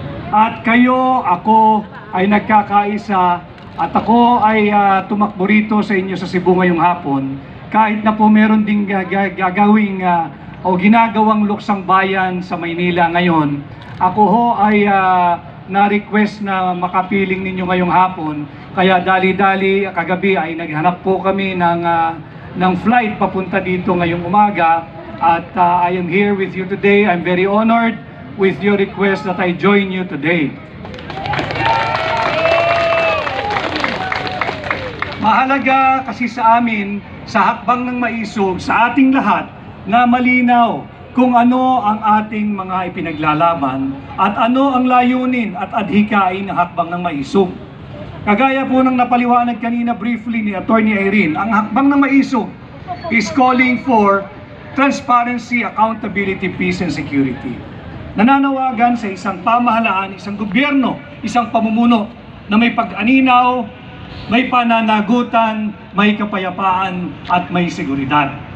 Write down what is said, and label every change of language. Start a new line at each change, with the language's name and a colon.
Filipino: At kayo, ako ay nagkakaisa at ako ay tumakbo rito sa inyo sa Cebu ngayong hapon kahit na po meron ding gagawing o ginagawang luksang bayan sa Maynila ngayon. Ako ho ay na-request na makapiling ninyo ngayong hapon. Kaya dali-dali kagabi ay naghanap po kami ng flight papunta dito ngayong umaga.
English: At I am here with you today. I'm very honored with your request that I join you today.
Filipino: Mahalaga kasi sa amin, sa hakbang ng maisog, sa ating lahat, na malinaw kung ano ang ating mga ipinaglalaban at ano ang layunin at adhikain ng hakbang ng maisog. Kagaya po ng napaliwanag kanina briefly ni Atty.
English: Irene, ang hakbang ng maisog is calling for transparency, accountability, peace, and security.
Filipino: Nananawagan sa isang pamahalaan, isang gobyerno, isang pamumuno na may pag-aninaw, may pananagutan, may kapayapaan, at may seguridad.